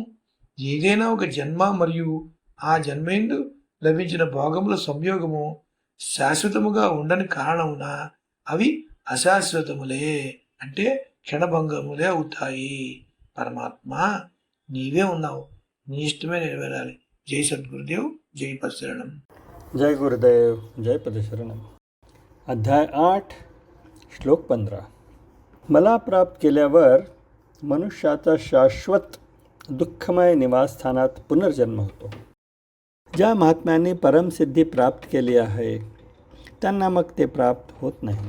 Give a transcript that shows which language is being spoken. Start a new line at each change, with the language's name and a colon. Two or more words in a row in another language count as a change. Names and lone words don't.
Telugu: ఏదైనా ఒక జన్మ మరియు ఆ జన్మయందు లభించిన భోగముల సంయోగము శాశ్వతముగా ఉండని కారణమున అవి అశాశ్వతములే, అంటే క్షణభంగములే అవుతాయి. పరమాత్మ నీవే ఉన్నావు, నీ ఇష్టమే నెరవేరాలి.
Hindi: जय सद्गुरुदेव, जय पद शरणम. जय गुरुदेव, जय पद शरणम. अध्याय 8, श्लोक 15.
Marathi: मला प्राप्त केल्यावर मनुष्याचा शाश्वत दुःखमय निवासस्थानात पुनर्जन्म होतो. ज्या महात्म्यांनी परमसिद्धी प्राप्त केली आहे त्यांना मग ते प्राप्त होत नाही.